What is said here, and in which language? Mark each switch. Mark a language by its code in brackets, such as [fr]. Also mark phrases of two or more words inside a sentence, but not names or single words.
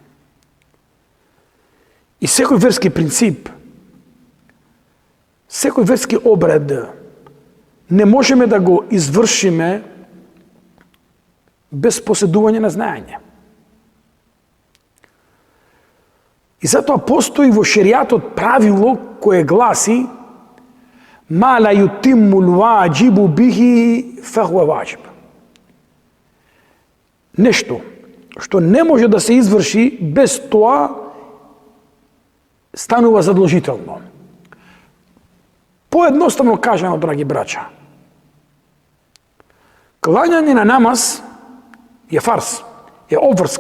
[mk] И секој верски принцип, секој верски обред не можеме да го извршиме без поседување на знаење. И затоа постои во шеријатот правило кое гласи: [ar] ما لا يتم الواجب به فهو واجب. [mk] Нешто што не може да се изврши без тоа станува задолжително. Поедноставно кажано, драги браќа, клањање на намаз е фарз, е обврска.